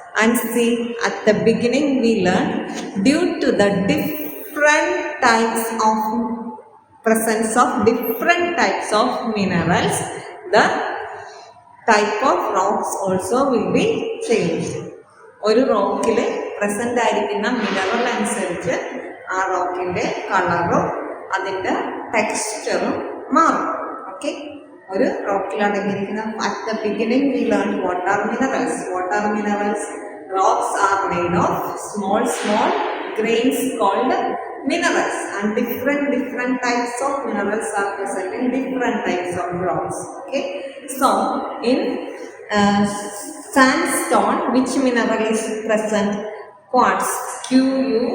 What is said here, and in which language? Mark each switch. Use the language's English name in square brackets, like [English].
[English] And see, at the beginning we learned, due to the different types of presence of different types of minerals, the type of rocks also will be changed. [Malayalam] ഒരു റോക്കിൽ present ആയിരിക്കുന്ന mineral അനുസരിച്ച് ആ റോക്കിന്റെ കളറും അതിന്റെ ടെക്സ്ചറും മാറും. [English] okay, [Malayalam] ഒരു റോക്കിൽ അടങ്ങിയിരിക്കുന്ന [English] At the beginning we learn what are minerals. Rocks are made of small grains called minerals, and different types of minerals are present in different types of rocks. Okay, so in Uh, Sandstone, which mineral is present? Quartz. Quartz.